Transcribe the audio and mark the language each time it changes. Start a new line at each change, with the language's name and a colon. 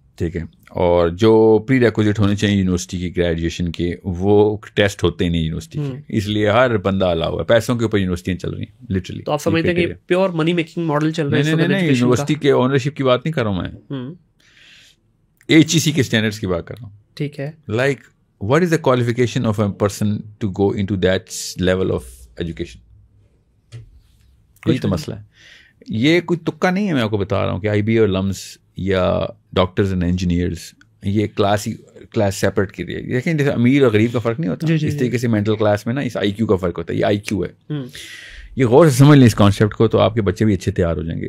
Urdu: ٹھیک ہے, اور جو پری ریکوزٹ ہونے چاہیے یونیورسٹی کی گریجویشن کے, وہ ٹیسٹ ہوتے ہی نہیں یونیورسٹی کے, اس لیے ہر بندہ الا ہوا ہے. پیسوں کے اوپر یونیورسٹیاں چل رہی ہیں لٹرلی. تو آپ سمجھتے ہیں کہ
English: pure money making model
Urdu: چل رہا ہے؟ نہیں, یونیورسٹی کے اونرشپ کی بات نہیں کر رہا ہوں میں, ایچ ای سی کے اسٹینڈرڈس کی بات کر رہا ہوں. ٹھیک ہے,
English: Like what is the qualification of a person to go into that level of education.
Urdu: یہی تو مسئلہ ہے. یہ کوئی تکا نہیں ہے, میں آپ کو بتا رہا ہوں کہ آئی بی اور لمس یا ڈاکٹرز اینڈ انجینئرز یہ کلاس سیپریٹ کی رہی ہے. دیکھیں جیسے امیر اور غریب کا فرق نہیں ہوتا, اس طریقے سے مینٹل کلاس میں نا اس آئی کیو کا فرق ہوتا ہے. یہ آئی کیو ہے, یہ غور سے سمجھ لیں اس کانسیپٹ کو, تو آپ کے بچے بھی اچھے تیار ہو جائیں گے.